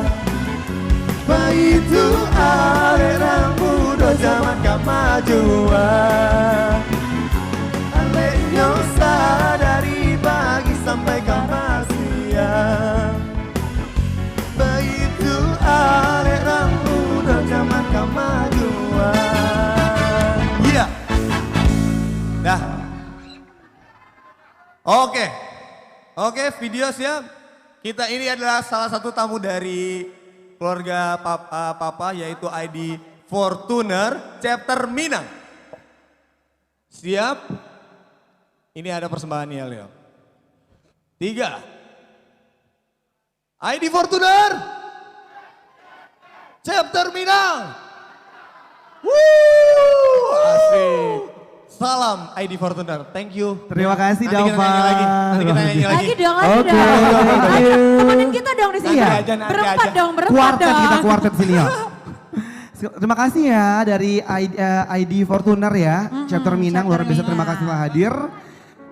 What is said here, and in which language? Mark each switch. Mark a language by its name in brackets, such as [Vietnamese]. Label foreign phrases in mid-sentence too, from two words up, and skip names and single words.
[Minangkabau] Baitu alerang muda zaman kemajuan, alenyo dari pagi sampai para siang. Baitu alerang muda zaman kemajuan. Iya. [Indonesian] Dah. Oke, video siap. Kita ini adalah salah satu tamu dari keluarga Papa yaitu ID Fortuner Chapter Minang. Siap? Ini ada persembahan ya Leo. 3. ID Fortuner Chapter Minang. Woo! Asik. Salam ID Fortuner. [English] Thank you. [Indonesian] Terima kasih Nanti kita Dava. nyanyi lagi. Nanti kita nyanyi lagi. Lagi dong. Oke, Ayo, temenin kita dong di sini. Iya. Berempat dong, berempat Kuartet dong. kita kuartet sini ya. Terima kasih ya dari ID Fortuner ya, Chapter Minang, luar biasa terima kasih telah hadir.